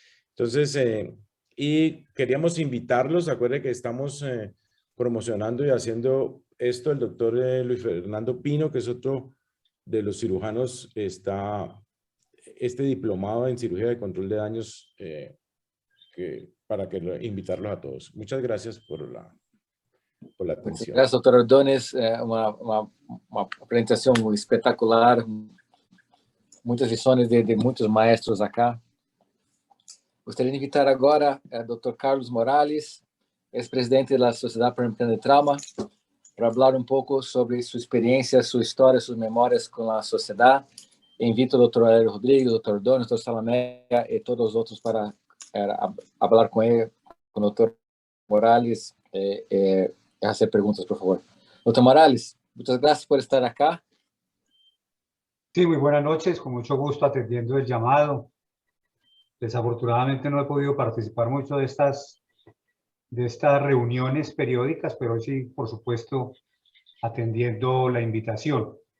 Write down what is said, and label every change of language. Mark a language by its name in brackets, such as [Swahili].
[Spanish] Entonces, y queríamos invitarlos, acuérdense que estamos promocionando y haciendo esto. El doctor Luis Fernando Pino, que es otro de los cirujanos, está diplomado en cirugía de control de daños, para invitarlos a todos. Muchas gracias por la atención. Gracias, doctor Ordóñez. [Portuguese] Uma apresentação espetacular. Muitas lições de muitos maestros acá. Gostaria de invitar agora o Dr. Carlos Morales, ex-presidente da Sociedade Pan-Americana de Trauma, para falar pouco sobre sua experiência, sua história, suas memórias com a sociedade. Invito o Dr. Aurelio Rodrigues, o Dr. Ordóñez, o Dr. Salameca e todos os outros para falar com ele, com o Dr. [Spanish] Morales, hacer preguntas, por favor. Dr. Morales, muchas gracias por estar acá. Sí, muy buenas noches, con mucho gusto atendiendo el llamado. Desafortunadamente no he podido participar mucho de estas reuniones periódicas, pero sí, por supuesto, atendiendo la invitación.